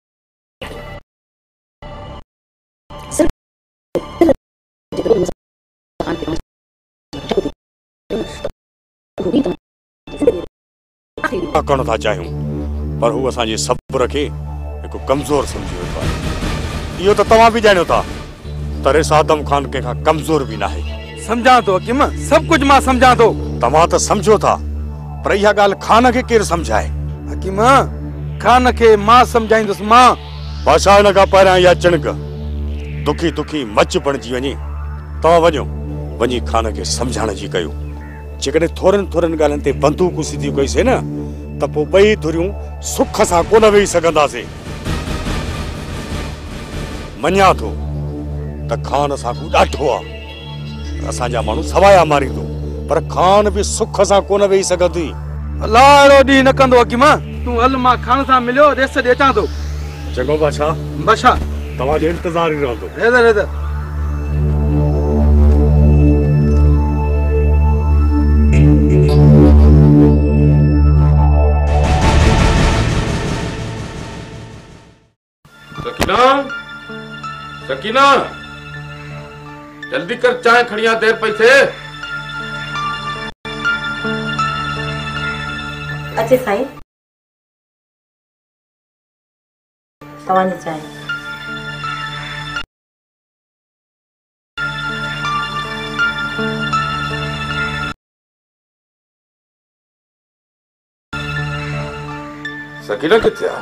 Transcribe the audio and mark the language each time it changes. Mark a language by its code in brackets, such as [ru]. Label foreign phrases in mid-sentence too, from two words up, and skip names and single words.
[sd] करण था चाहियूं पर हू असांजे सब्र खे हिकु कमज़ोर सम्झी वेठो आहे इहो त तव्हां बि ॼाणियो था त रेस आदम ख़ान कंहिंखां कमज़ोर बि न आहे समझा तो हकीम [ur] سب کچھ [sd] मां समझा तो तव्हां त सम्झो था पर इहा ॻाल्हि ख़ान खे केरु सम्झाए हकीम ख़ान खे मां सम्झाईंदुसि मां बादशाह हिन खां पहिरियां इहा चिणक दुखी दुखी मच बणिजी वञे तव्हां वञो वञी ख़ान खे सम्झाइण जी कयो जेकॾहिं थोरनि थोरनि ॻाल्हियुनि ते बंदूकूं सिधियूं कईसीं न त पोइ ॿई धुरियूं सुख सां कोन वेही सघंदासीं मञा थो त ख़ान असांखो ॾाढो आहे असांजा माण्हू सवाया मारींदो पर खान भी सुख सां कोन वेही सघंदी। अलाह अहिड़ो ॾींहुं न कंदो की मां तूं हल मां खान सां मिलियो रेस ॾे अचां थो। चङो बादशाह, बादशाह तव्हांजो इंतज़ार ई रहंदो। हेदर हेदर सकीना, सकीना, जल्दी कर, चाय खड़िया, देर पई थे। अच्छे साईं, तव्हांजी चाय। सकीना किथे आ?